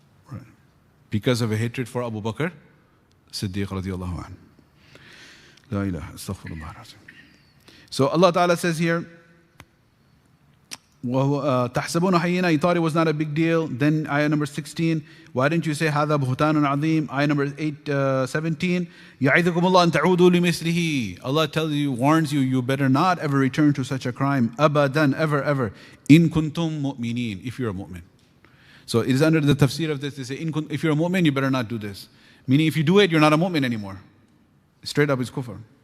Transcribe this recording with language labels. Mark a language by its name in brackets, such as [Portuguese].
[English] Right. Because of a hatred for Abu Bakr Siddiq radiallahu anhu. La ilaha, astaghfirullah. So Allah Ta'ala says here, [Arabic] تحسبون حينا, [English] you thought it was not a big deal. Then ayah number 16, why didn't you say [Arabic] هذا بهتان عظيم? [English] Ayah number 17, [Arabic] يعظكم الله أن تعودوا لمثله. [English] Allah tells you, warns you, you better not ever return to such a crime. أبدا, ever, ever. [Arabic] إن كنتم مؤمنين, [English] if you're a mu'min. So it is under the tafsir of this, they say, if you're a mu'min, you better not do this. Meaning if you do it, you're not a mu'min anymore. Straight up is kufr.